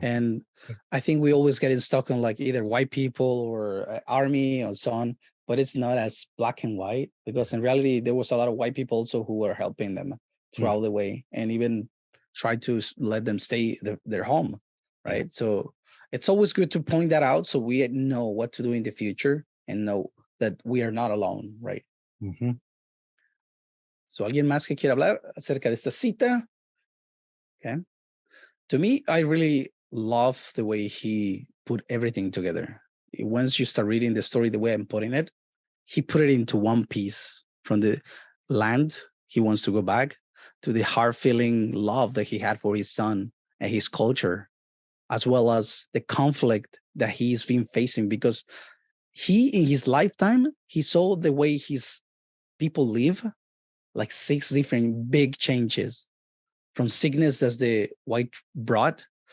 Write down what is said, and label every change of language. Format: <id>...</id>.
<en>And I think we always get stuck on like either white people or army or so on, but it's not as black and white, because in reality there was a lot of white people also who were helping them throughout the way, and even tried to let them stay their home, right? Yeah. So it's always good to point that out so we know what to do in the future and know that we are not alone, right? Mm-hmm.</en> <es>So alguien más que quiera hablar acerca de esta cita?</es> <en>Okay. To me, I really love the way he put everything together. Once you start reading the story the way I'm putting it, he put it into one piece, from the land he wants to go back to the heart feeling love that he had for his son and his culture, as well as the conflict that he's been facing, because he, in his lifetime, he saw the way his people live, like 6 different big changes, from sickness that the white brought,</en>